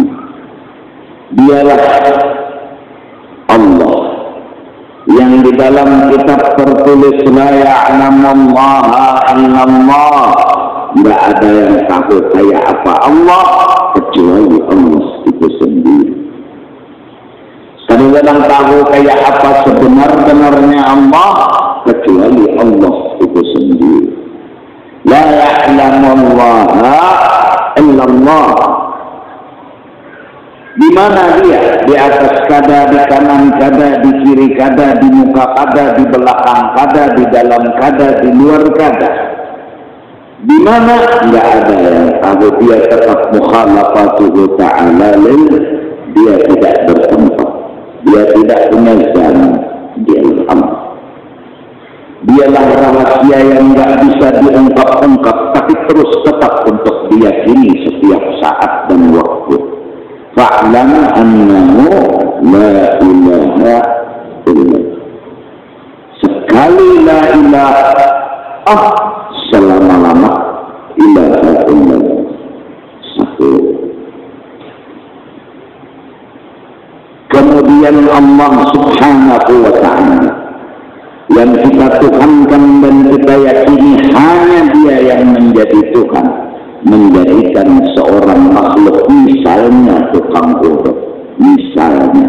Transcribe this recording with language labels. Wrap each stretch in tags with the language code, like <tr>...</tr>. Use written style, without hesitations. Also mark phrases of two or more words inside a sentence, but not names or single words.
<id>Dialah Allah yang di dalam kitab tertulis</id> <ar>la ya'lamullaha illallah,</ar> <id>tidak ada yang tahu kayak apa Allah kecuali Allah itu sendiri. Kadang-kadang tahu kayak apa sebenar-benarnya Allah kecuali Allah itu sendiri.</id> <ar>La ya'lamullaha illallah.</ar> <id>Di mana dia?</id> <bjn>Di atas kada, di kanan kada, di kiri kada, di muka kada, di belakang kada, di dalam kada, di luar kada.</bjn> <id>Di mana? Tidak ada yang tahu. Dia tetap</id> <ar>mukhalafatuhu ta'ala lil,</ar> <id>dia tidak bertempat, dia tidak punya jalan, dia Allah. Dialah rahasia yang tidak bisa diungkap-ungkap, tapi terus tetap untuk diyakini setiap saat dan waktu.</id> <ar>Fa'lam annahu la ilaha illallah.</ar> <id>Sekali</id> <ar>la ilaha</ar> <id>selama-lama</id> <ar>ilaha illallah.</ar> <id>Satu. Kemudian Allah</id> <ar>subhanahu wa ta'ala</ar> <id>yang kita tuhankan dan kita yakini hanya dia yang menjadi Tuhan, menjadikan seorang makhluk, misalnya tukang urut, misalnya.</id>